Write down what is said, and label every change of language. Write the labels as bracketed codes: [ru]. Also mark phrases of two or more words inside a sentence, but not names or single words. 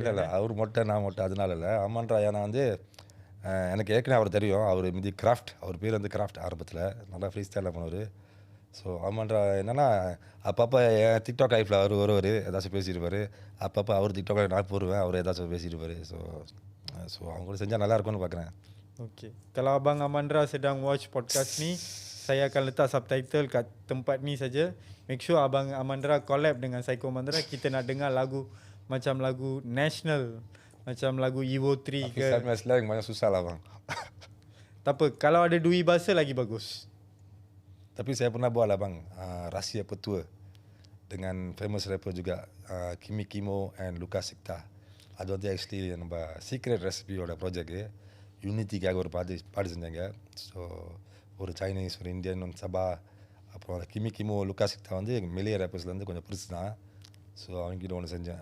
[ta] இல்லை அவர் மொட்டை நான் மொட்டை அதனால இல்லை. அம்மான்றா ஏன்னா வந்து எனக்கு ஏற்கனவே அவர் தெரியும். அவர் மீதி கிராஃப்ட், அவர் பேர் வந்து கிராஃப்ட் ஆரம்பத்தில் நல்லா [en] free styleில் [ta] பண்ணுவார். ஸோ அம்மான்றா என்னென்னா அப்பப்போ என் டிக்டாக் லைஃப்பில் அவர் வருவார், ஏதாச்சும் பேசியிருப்பார். அப்பப்போ அவர் டிக்டாக் நான் போடுவேன், அவர் ஏதாச்சும் பேசியிருப்பார். ஸோ அவங்க கூட செஞ்சால் நல்லா இருக்கும்னு பார்க்குறேன். [ms] Okey. Kalau Abang Amandra sedang [en] watch podcast [ms] ni, saya akan letak subtitle kat tempat ni saja. [en] Make sure [ms] Abang Amandra collab dengan Psycho Amandra. Kita nak dengar lagu macam lagu national, macam lagu Evo 3 ke. Tapi slang banyak susah lah bang. Tak apa, kalau ada dui bahasa lagi bagus. Tapi saya pernah buat lah bang, Rahsia Petua dengan [en] famous rapper [ms] juga, Kimi Kimo and Lucas Sikta. [ta] அது வந்து ஆக்சுவலி நம்ம சீக்ரெட் ரெசிபியோட ப்ராஜெக்ட்டு யூனிட்டிக்காக ஒரு பாட்டு செஞ்சாங்க. ஸோ ஒரு சைனீஸ், ஒரு இந்தியன், ஒன்று சபா, அப்புறம் கிமி கிமோ லுக்கா சிக்தா வந்து மெலிய ரேப்பர்ஸ்லேருந்து கொஞ்சம் பெருசு தான். ஸோ அவங்ககிட்ட ஒன்று செஞ்சேன்.